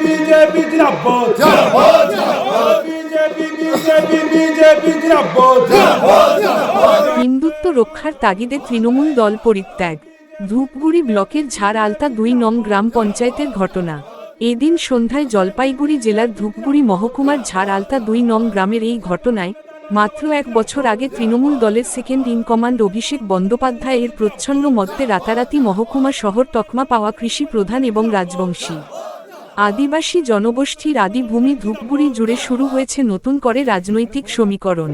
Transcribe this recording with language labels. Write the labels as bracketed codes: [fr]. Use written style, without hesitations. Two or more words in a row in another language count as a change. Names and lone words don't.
[hi] बीजेपी जिंदाबाद जिंदाबाद जिंदाबाद बीजेपी बीजेपी बीजेपी जिंदाबाद जिंदाबाद। [bn] হিন্দুত্ব রক্ষার তাগিদে তৃণমূল দল পরিত্যাগ। ধূপগুড়ি ব্লকের ঝাড় আলতা ২ নং গ্রাম পঞ্চায়েতের ঘটনা। এদিন সন্ধ্যায় জলপাইগুড়ি জেলার ধূপগুড়ি মহকুমার ঝাড় আলতা ২ নং গ্রামের এই ঘটনায় মাত্র ১ বছর আগে তৃণমূল দলের [en] second in command [bn] অভিষেক বন্দ্যোপাধ্যায় এর প্রচ্ছন্ন মধ্যে রাতারাতি মহকুমা শহর তকমা পাওয়া কৃষি প্রধান এবং রাজবংশী আদিবাসী জনগোষ্ঠীর আদিভূমি ধূপগুড়ি জুড়ে শুরু হয়েছে নতুন করে রাজনৈতিক সমীকরণ।